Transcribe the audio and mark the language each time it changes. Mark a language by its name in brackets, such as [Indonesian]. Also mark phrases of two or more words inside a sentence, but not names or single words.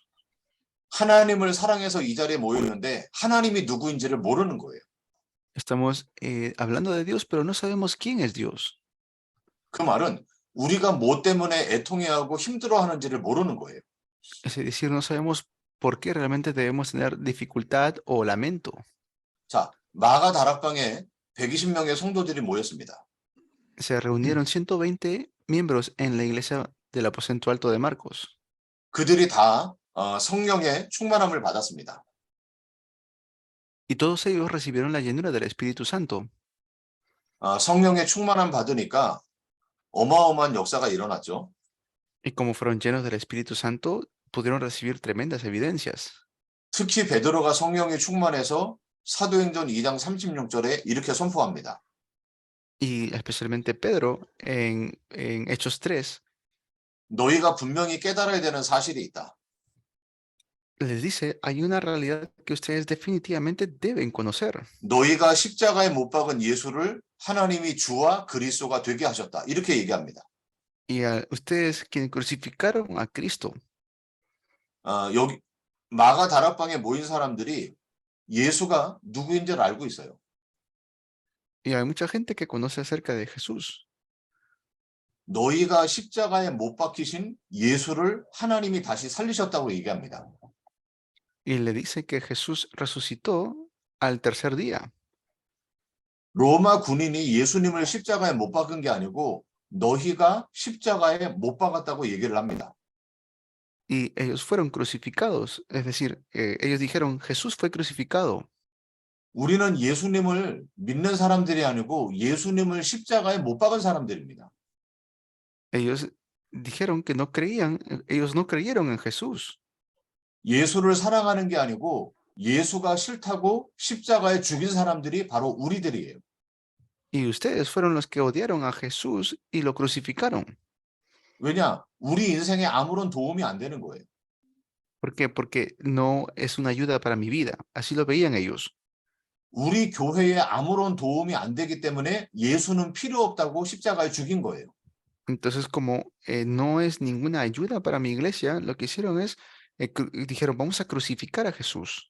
[Korean] 하나님을 사랑해서 이 자리에 모였는데 하나님이 누구인지를 모르는 거예요. [Spanish] Estamos hablando de Dios, pero no sabemos quién es Dios. [Korean] 그 말은 우리가 뭐 때문에 애통해하고 힘들어하는지를 모르는 거예요. [Spanish] Es decir, no sabemos por qué realmente debemos tener dificultad o lamento. [Korean] 자, 마가 다락방에 120명의 성도들이 모였습니다. [Spanish] Se reunieron 120 miembros en la iglesia del aposento alto de Marcos. [Korean] 그들이 다 성령의 충만함을 받았습니다. [Spanish] Y todos ellos recibieron la llenura del Espíritu Santo. [Korean] 성령의 충만함 받으니까 어마어마한 역사가 일어났죠. [Spanish] Y como fueron llenos del Espíritu Santo, pudieron recibir tremendas evidencias. [Korean] 특히 베드로가 성령에 충만해서 사도행전 2장 36절에 이렇게 선포합니다. [Spanish] Y especialmente Pedro en Hechos 3 [Korean] 너희가 분명히 깨달아야 되는 사실이 있다. [Spanish] les dice, hay una realidad que ustedes definitivamente deben conocer. [Korean] 너희가 십자가에 못 박은 예수를 하나님이 주와 그리스도가 되게 하셨다. 이렇게 얘기합니다. [Spanish] Y a ustedes quienes crucificaron a Cristo. [Korean] 여기 마가 다락방에 모인 사람들이 예수가 누구인지를 알고 있어요. [Spanish] Y hay mucha gente que conoce acerca de Jesús. [Korean] 너희가 십자가에 못 박히신 예수를 하나님이 다시 살리셨다고 얘기합니다. [Spanish] Y le dice que Jesús resucitó al tercer día. [Korean] 로마 군인이 예수님을 십자가에 못 박은 게 아니고 너희가 십자가에 못 박았다고 얘기를 합니다. [Spanish] Y ellos fueron crucificados. Es decir, ellos dijeron, Jesús fue crucificado. [Korean] 우리는 예수님을 믿는 사람들이 아니고 예수님을 십자가에 못 박은 사람들입니다. [Spanish] Ellos dijeron que no creían, ellos no creyeron en Jesús. [Korean] 예수를 사랑하는 게 아니고 예수가 싫다고 십자가에 죽인 사람들이 바로 우리들이에요. [Spanish] Y ustedes fueron los que odiaron a Jesús y lo crucificaron. [Korean] 왜냐? 우리 인생에 아무런 도움이 안 되는 거예요. [Spanish] ¿Por qué? Porque no es una ayuda para mi vida. Así lo veían ellos. [Korean] 우리 교회에 아무런 도움이 안 되기 때문에 예수는 필요 없다고 십자가에 죽인 거예요. [Spanish] Entonces, como no es ninguna ayuda para mi iglesia, lo que hicieron es, dijeron, vamos a crucificar a Jesús.